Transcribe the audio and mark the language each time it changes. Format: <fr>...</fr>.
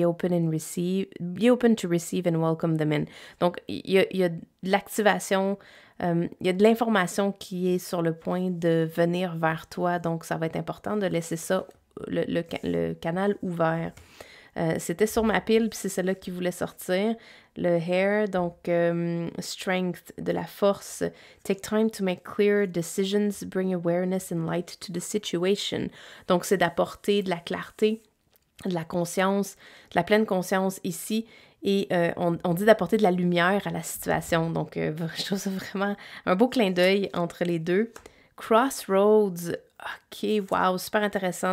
<en>Be open to receive and welcome them in.</en> <fr>Donc, il y a de l'activation, il y a de l'information qui est sur le point de venir vers toi. Donc, ça va être important de laisser ça, le canal ouvert. C'était sur ma pile, puis c'est celle-là qui voulait sortir. Le hair, donc strength, de la force.</fr> <en>Take time to make clear decisions, bring awareness and light to the situation.</en> <fr>Donc, c'est d'apporter de la clarté, de la conscience, de la pleine conscience ici. Et on dit d'apporter de la lumière à la situation. Donc, je trouve ça vraiment un beau clin d'œil entre les deux. Crossroads, ok, wow, super intéressant.</fr>